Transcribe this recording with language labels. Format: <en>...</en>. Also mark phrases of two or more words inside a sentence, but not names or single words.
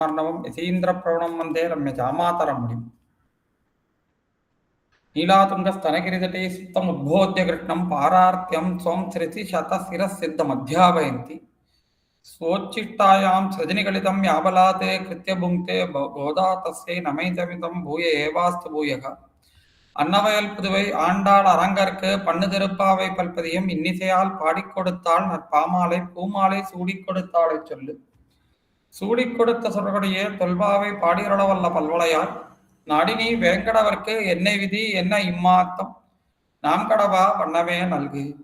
<sa>र्णवं यतीन्द्रप्रवणं वन्दे रम्यजामातरमुनिम् नीलातुङ्गस्तनगिरितटे सुप्तमुद्बोध्य कृष्णं पारार्त्यं स्वं श्रुतिशतशिरःसिद्धमध्यापयन्ति स्वोच्छिष्टायां सृजनिगलितं याबलाते कृत्य भुङ्क्ते गोदा तस्यै नमैतमितं भूय एवास्तु भूयः</sa> <ta>அன்னவயல் புதுவை ஆண்டாள் அரங்கற்கு பண்ணு திருப்பாவை பல்பதியும் இன்னிசையால் பாடிக் கொடுத்தாள் நற்பாமாலை பூமாலை சூடிக் கொடுத்தாளை சொல்லு சூடிக் கொடுத்த சொல்கடையே தொல்பாவை பாடியருளவல்ல பல்வளையால் நாடினி வேங்கடவர்க்கு என்ன விதி என்ன இம்மாத்தம் நாம் கடவா வண்ணமே நல்கு.</ta>